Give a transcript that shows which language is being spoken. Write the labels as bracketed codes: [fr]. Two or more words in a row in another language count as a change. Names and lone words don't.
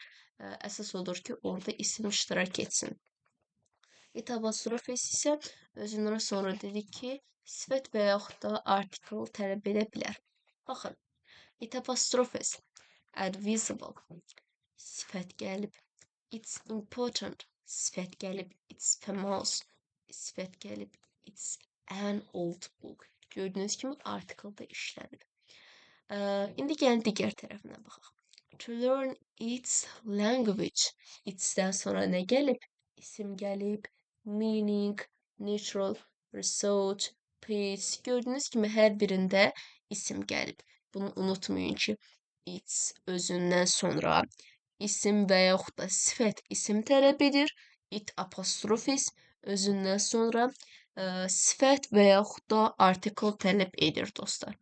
[az] Əsas odur ki, orada isim iştirak etsin. It apostrofes isə özündən sonra dedik ki, sifət və yaxud da artikel tələb edə bilər. Baxın, it apostrofes advisable, sifət gəlib. [en] It's important, [az] sifət gəlib. [en] It's famous, [az] sifət gəlib. [en] It's an old book. [az] Gördüyünüz kimi artikel da işlənib. İndi gəlin digər tərəfinə baxaq. [en] To learn its language. [az] Its'dən sonra nə gəlib? İsim gəlib. [en] Meaning, natural, research, peace. [az] Gördüyünüz kimi hər birində isim gəlib. Bunu unutmayın ki, it's özündən sonra isim və yaxud da sifət isim tələb edir. It apostrofis özündən sonra sifət və yaxud da artikel tələb edir dostlar.